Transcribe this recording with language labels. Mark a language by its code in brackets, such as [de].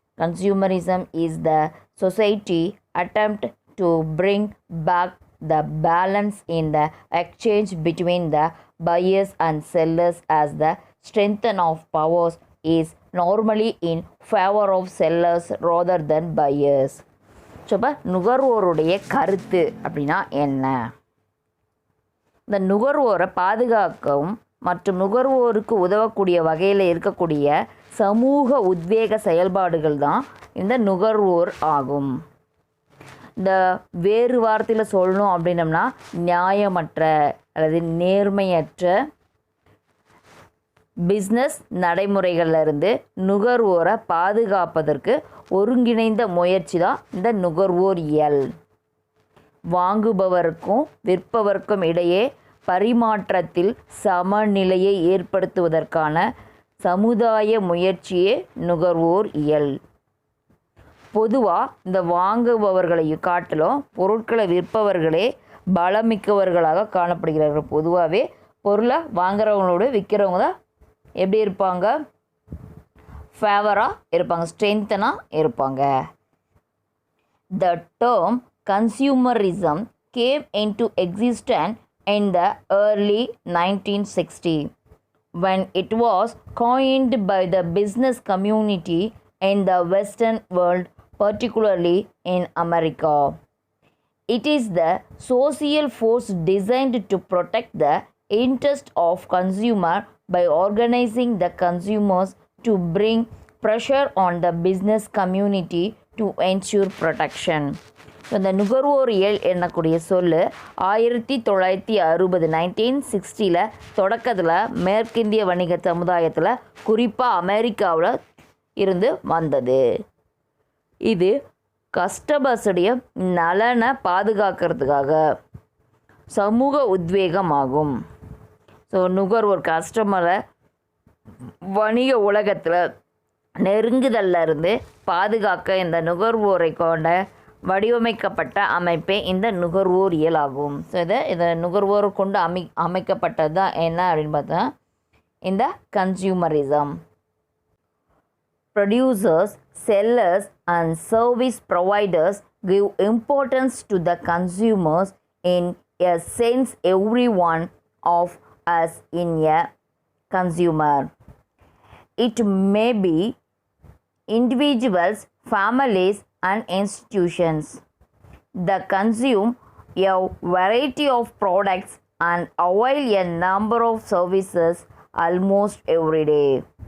[en] Consumerism is the society attempt to bring back the balance in the exchange between the buyers and sellers, as the strength of powers is normally in favor of sellers rather than buyers. [ta] So இப்போ நுகர்வோருடைய கருத்து அப்படின்னா என்ன? இந்த நுகர்வோரை பாதுகாக்கவும் மற்றும் நுகர்வோருக்கு உதவக்கூடிய வகையில் இருக்கக்கூடிய சமூக உத்வேக செயல்பாடுகள் தான் இந்த நுகர்வோர் ஆகும். இந்த வேறு வார்த்தையில் சொல்லணும் அப்படின்னம்னா நியாயமற்ற அல்லது நேர்மையற்ற பிஸ்னஸ் நடைமுறைகளிலிருந்து நுகர்வோரை பாதுகாப்பதற்கு ஒருங்கிணைந்த முயற்சி தான் இந்த நுகர்வோரியல். வாங்குபவருக்கும் விற்பவருக்கும் இடையே பரிமாற்றத்தில் சமநிலையை ஏற்படுத்துவதற்கான சமுதாய முயற்சியே நுகர்வோர் இயல். பொதுவாக இந்த வாங்குபவர்களையும் காட்டிலும் பொருட்களை விற்பவர்களே பலமிக்கவர்களாக காணப்படுகிறார்கள். பொதுவாகவே பொருளை வாங்குறவங்களோடு விற்கிறவங்க தான் எப்படி இருப்பாங்க? ஃபேவராக இருப்பாங்க, ஸ்ட்ரென்த்தனாக இருப்பாங்க. [en] The term consumerism came into existence in the early 1960s when it was coined by the business community in the Western world, particularly in America. It is the social force designed to protect the interest of consumer by organizing the consumers to bring pressure on the business community to ensure protection. [ta] இந்த நுகர்வோரியல் என்னக்கூடிய சொல் 1960 1960 தொடக்கத்தில் மேற்கிந்திய வணிக சமுதாயத்தில் குறிப்பாக அமெரிக்காவில் இருந்து வந்தது. இது கஸ்டமர்ஸுடைய நலனை பாதுகாக்கிறதுக்காக சமூக உத்வேகமாகும். ஸோ நுகர்வோர் கஸ்டமரை வணிக உலகத்தில் நெருங்குதலிருந்து பாதுகாக்க இந்த நுகர்வோரை கொண்ட வடிவமைக்கப்பட்ட அமைப்பே இந்த நுகர்வோரியல் ஆகும். ஸோ இதை நுகர்வோரை கொண்டு அமைக்கப்பட்டது தான் என்ன அப்படின்னு பார்த்தா இந்த consumerism. [en] Producers, sellers and service providers give importance to the consumers. In a sense, everyone of us in a consumer. It may be individuals, families and institutions that consume a variety of products and avail a number of services almost every day.